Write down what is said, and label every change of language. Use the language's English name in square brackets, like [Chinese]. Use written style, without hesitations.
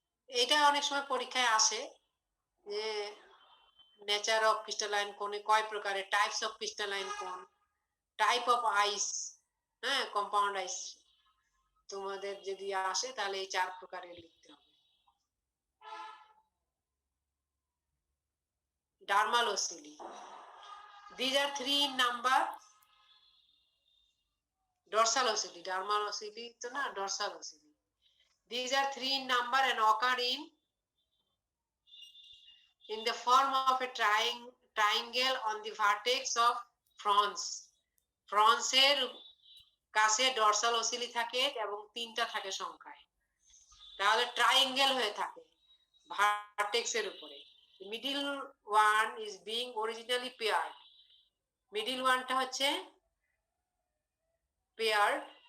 [Bangla] এটা অনেক সময় পরীক্ষায় আসে যে নেচার অফ ক্রিস্টালাইন কোনে কয় প্রকারের, টাইপস অফ ক্রিস্টালাইন কোন, টাইপ অফ আইস, হ্যাঁ, কম্পাউন্ড আইস তোমাদের যদি আসে তাহলে এই 4 প্রকারের লিখতে হবে। [English] Dermal ocelli, these are 3 in number. [Bangla] dorsal ocili, dermal ওসিলি তো না, dorsal ocili. [English] These are 3 in number and occur in the form of a triangle on the vertex of frons. [Bangla] Frons এর কাছে ডরসাল ওসিলি থাকে এবং 3টা থাকে সংখ্যায়, তাহলে ট্রায়াঙ্গেল হয়ে থাকে ভার্টেক্স এর উপরে। [English] middle one is being originally paired, [Bangla] middle ওয়ানটা হচ্ছে পেয়ার্ড।